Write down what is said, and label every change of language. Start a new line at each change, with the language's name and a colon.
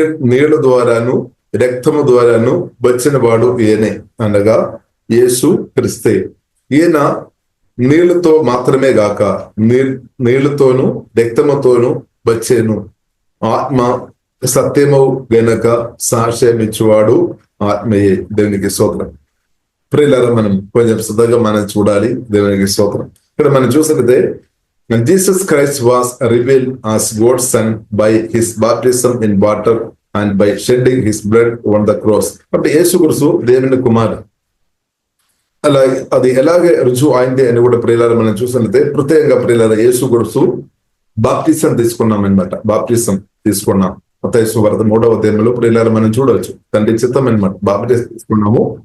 Telugu: నీళ్ల ద్వారాను రక్తము ద్వారాను వచ్చిన వాడు ఈయనే అనగా యేసు క్రీస్తే. ఈయన నీళ్లతో మాత్రమే గాక నీళ్లతోను రక్తముతోను వచ్చేను. ఆత్మ సత్యము గనక సాక్ష్యం ఇచ్చువాడు ఆత్మయే. దేవునికి స్తోత్రం. ప్రియులారా మనం కొంచెం శ్రద్ధగా మనం చూడాలి. దేవునికి స్తోత్రం. ఇక్కడ మనం చూసినట్లయితే
English: Jesus Christ was revealed as God's Son by his baptism in water and by shedding his blood on the cross.
Telugu: కాబట్టి యేసుక్రీస్తు దేవుని కుమారుడు. అలాగే అది ఎలాగే రుజువు అయింది అని కూడా ప్రియులారా మనం చూసినట్లయితే ప్రత్యేకంగా ప్రియులారా యేసుక్రీస్తు బాప్టిజం తీసుకున్నాం అనమాట. బాప్టిజం తీసుకున్నాం మత్తయి సువార్త 3వ అధ్యాయంలో ప్రియులారా మనం చూడవచ్చు. తండ్రి చిత్తం అనమాట. బాప్టిజం తీసుకున్నాము.